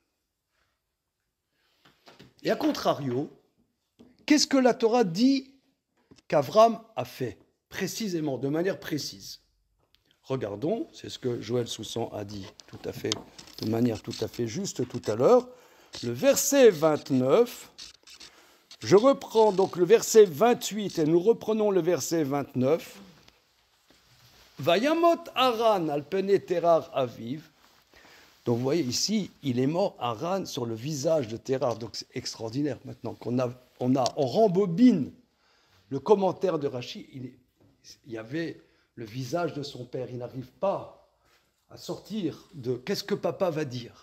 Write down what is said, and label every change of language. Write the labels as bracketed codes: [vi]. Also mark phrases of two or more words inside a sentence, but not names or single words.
[fr] Et à contrario, qu'est-ce que la Torah dit qu'Avram a fait, précisément, de manière précise? Regardons, c'est ce que Joël Soussan a dit tout à fait, de manière tout à fait juste tout à l'heure. Le verset 29, je reprends donc le verset 28 et nous reprenons le verset 29. [he] וימת הרן על פני תרח אביו. [fr] Donc vous voyez ici, il est mort Haran sur le visage de Terar. Donc c'est extraordinaire maintenant on rembobine le commentaire de Rashi. Il y avait le visage de son père. Il n'arrive pas à sortir de qu'est-ce que papa va dire.